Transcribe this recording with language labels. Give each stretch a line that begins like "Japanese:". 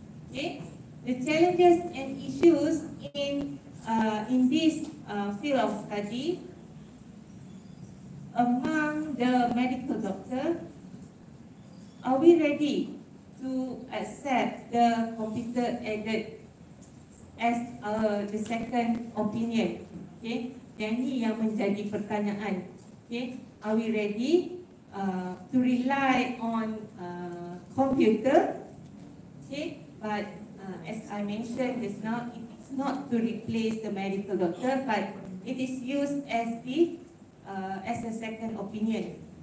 English: Okay, the challenges and issues in this field of study among the medical doctor. Are we ready to accept the computer aided as the second opinion?
Malay: Okay, yang ni yang menjadi pertanyaan.
English: Okay, are we ready to rely on computer? Okay, but as I mentioned just now, it's not to replace the medical doctor, but it is used as a second opinion.